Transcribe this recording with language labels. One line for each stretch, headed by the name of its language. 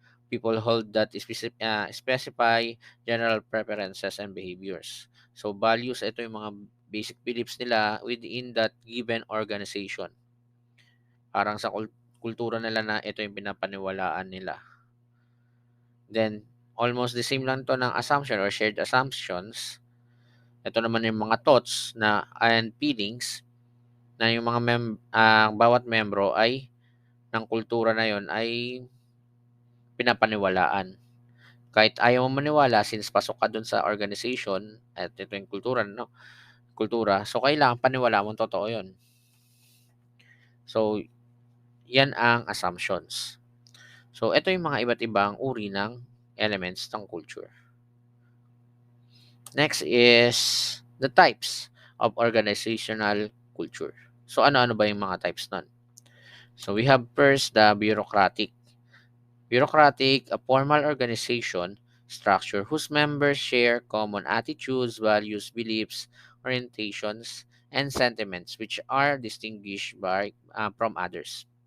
English: People hold that specify general preferences and behaviors. So values,
Filipino: ito yung mga
English: basic beliefs nila within that given organization.
Filipino: Parang sa kultura nila na ito yung pinapaniwalaan nila.
English: Then, almost the same lang to ng assumption or shared assumptions.
Filipino: Ito naman yung mga thoughts na and feelings na yung mga bawat membro ay ng kultura na yon ay pinapaniwalaan. Kahit ayaw mo maniwala since pasok ka dun sa organization at ito yung kultura, no? Kultura. So, kailangan paniwala mo totoo yon. So, yan ang assumptions. So, ito yung mga iba't ibang uri ng elements ng culture.
English: Next is the types of organizational culture.
Filipino: So, ano-ano ba yung mga types nun?
English: So, we have first the bureaucratic. Bureaucratic, a formal organization structure whose members share common attitudes, values, beliefs, orientations, and sentiments which are distinguished from others.